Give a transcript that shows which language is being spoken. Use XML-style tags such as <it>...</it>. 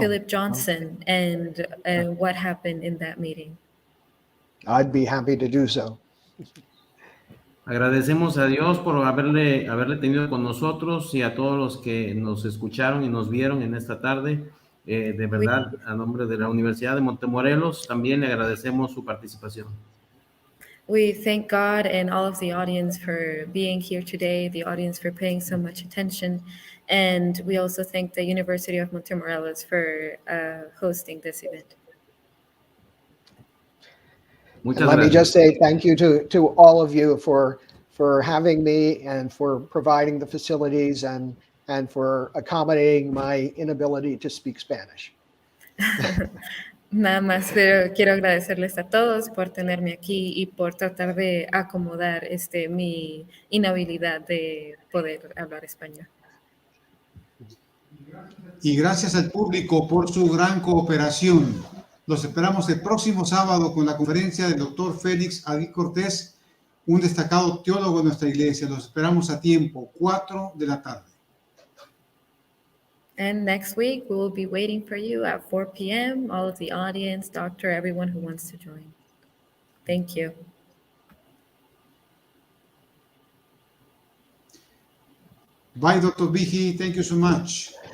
<en>Philip Johnson and what happened in that meeting. I'd be happy to do so.</en> <es>Agradecemos a Dios por haberle tenido con nosotros y a todos los que nos escucharon y nos vieron en esta tarde. De verdad, a nombre de la Universidad de Montemorelos, también le agradecemos su participación.</es> <en>We thank God and all of the audience for being here today, the audience for paying so much attention, and we also thank the University of Montemorelos for hosting this event.</en> <es>Muchas</es> <en>And let me</en> <es>gracias.</es> <en>just say thank you to all of you for having me and for providing the facilities and for accommodating my inability to speak Spanish.</en> <es>Nada más, pero quiero agradecerles a todos por tenerme aquí y por tratar de acomodar mi inhabilidad de poder hablar español. Y gracias al público por su gran cooperación. Los esperamos el próximo sábado con la conferencia del doctor Félix Agui Cortés, un destacado teólogo de nuestra iglesia. Los esperamos a tiempo, 4 de la tarde.</es> <en>And next week, we will be waiting for you at 4 p.m., all of the audience, doctor, everyone who wants to join. Thank you. Bye, Dr. Viji. Thank you so much.</en>